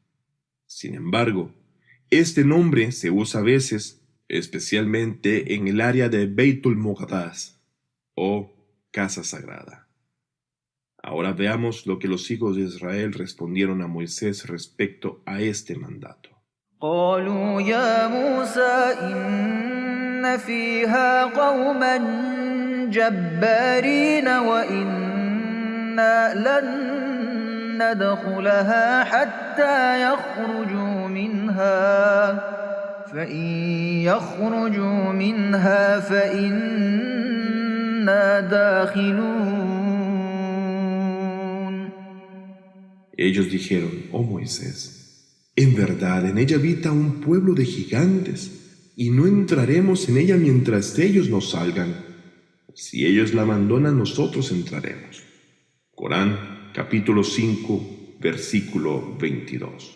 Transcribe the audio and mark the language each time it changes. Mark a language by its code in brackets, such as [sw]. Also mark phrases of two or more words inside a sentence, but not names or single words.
[es] Sin embargo, este nombre se usa a veces especialmente en el área de Beitul Muqaddas, o Casa Sagrada. Ahora veamos lo que los hijos de Israel respondieron a Moisés respecto a este mandato. [ar] قالوا يا موسى إن فيها قوما جبارين وإنا لن ندخلها حتى يخرجوا منها فإن يخرجوا منها فإنا داخلون. [es] Ellos dijeron, oh Moisés, en verdad en ella habita un pueblo de gigantes, y no entraremos en ella mientras ellos no salgan. Si ellos la abandonan, nosotros entraremos. Corán, capítulo 5, versículo 22.